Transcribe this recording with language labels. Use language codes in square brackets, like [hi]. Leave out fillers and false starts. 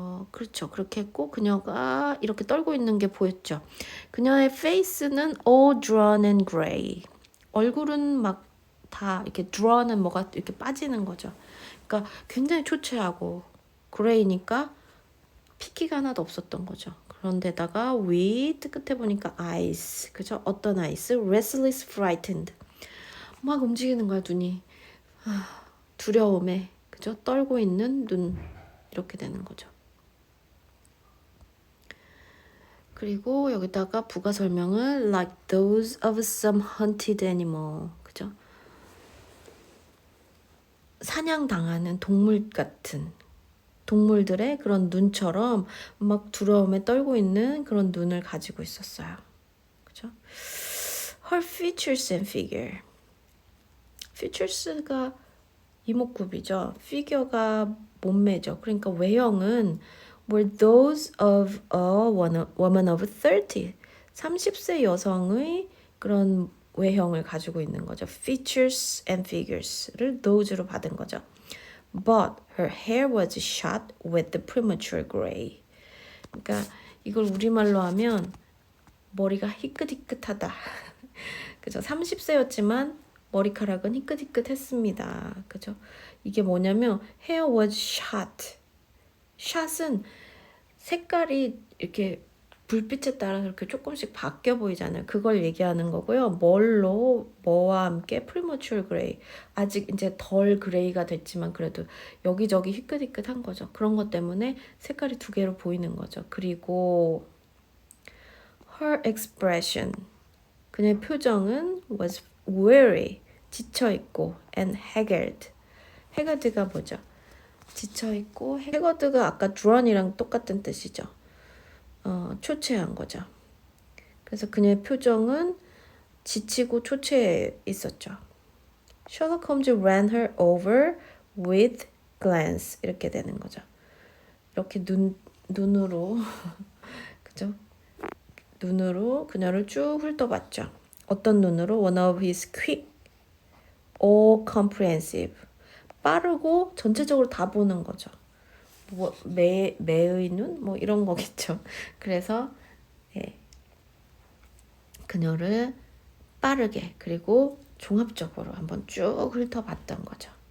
[ko] 그렇죠. 그렇게 했고 그녀가 이렇게 떨고 있는 게 보였죠. 그녀의 [en] face는 all drawn and gray. [ko] 얼굴은 막 다 이렇게 draw는 뭐가 이렇게 빠지는 거죠. 그러니까 굉장히 초췌하고 gray니까 핏기가 하나도 없었던 거죠. 그런데다가 with 끝에 보니까 eyes. 그죠? 어떤 eyes? [en] restless frightened. [ko] 막 움직이는 거야, 눈이. 두려움에, 그죠? 떨고 있는 눈. 이렇게 되는 거죠. 그리고 여기다가 부가 설명을 [en] like those of some hunted animal. [ko] 그죠? 사냥당하는 동물 같은 동물들의 그런 눈처럼 막 두려움에 떨고 있는 그런 눈을 가지고 있었어요. 그죠? [en] Her features and figure. [ko] features가 이목구비죠. figure가 몸매죠. 그러니까 외형은 [en] were those of a woman of 30. [ko] 30세 여성의 그런 외형을 가지고 있는 거죠. [en] features and figures [ko] 를 those로 받은 거죠. [en] But her hair was shot with the premature gray. [ko] 그러니까 이걸 우리말로 하면 머리가 희끗희끗하다. 그죠? 30세였지만 머리카락은 희끗희끗했습니다. 그죠? 이게 뭐냐면 [en] hair was shot. [ko] shot은 색깔이 이렇게 불빛에 따라서 이렇게 조금씩 바뀌어 보이잖아요. 그걸 얘기하는 거고요. 뭐와 함께 [en] premature gray. [ko] 아직 이제 덜 그레이가 됐지만 그래도 여기저기 희끗희끗한 거죠. 그런 것 때문에 색깔이 두 개로 보이는 거죠. 그리고 [en] her expression. [ko] 그녀의 표정은 [en] was weary. [ko] 지쳐있고 [en] and haggard. [ko] haggard가 뭐죠? 지쳐있고 haggard가 아까 drawn이랑 똑같은 뜻이죠. 초췌한 거죠. 그래서 그녀의 표정은 지치고 초췌해 있었죠. [en] Sherlock Holmes ran her over with glance [ko] 이렇게 되는 거죠. 이렇게 눈으로 그죠? 눈으로 그녀를 쭉 훑어봤죠. 어떤 눈으로? [en] One of his quick, all comprehensive. [ko] 빠르고 전체적으로 다 보는 거죠. 뭐 매의 눈? 뭐 이런 거겠죠. 그래서 예, 그녀를 빠르게 그리고 종합적으로 한번 쭉 훑어봤던 거죠.